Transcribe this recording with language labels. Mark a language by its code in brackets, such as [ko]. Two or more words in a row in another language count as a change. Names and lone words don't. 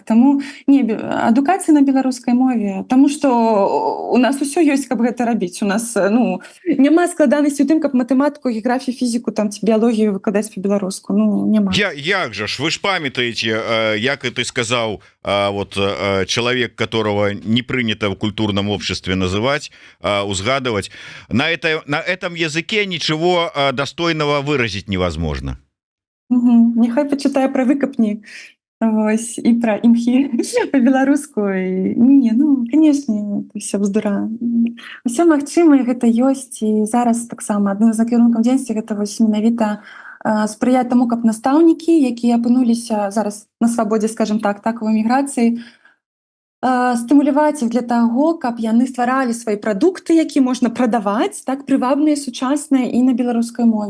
[be] Таму не, адукацыя на беларускай мове, таму што у нас усё ёсць, каб гэта рабіць. У нас, ну, няма складанасці ў тым, каб матэматыку, геаграфію, фізіку, там, ці біялогію выкладаць па-беларуску. Ну, няма. Як жа ж, вы ж памятаеце, як ты сказаў, [ru] вот человек, которого не принято в культурном обществе называть, узгадывать, на этом языке ничего достойного выразить невозможно. [be] Нехай почитаю про выкопни, вось, і про імхі по-беларуску. Не, [ru] ну, конечно, это все бздура. [be] Усё магчыма, гэта ёсць, і зараз таксама адным з накірункаў дзейнасці гэта вось менавіта спрыяць таму, каб настаўнікі, якія апынуліся зараз на свабодзе, скажем так, у эміграцыі, стымуляваць іх для таго, каб яны стваралі свае прадукты, які можна прадаваць, так, прывабныя, сучасныя і на беларускай мове.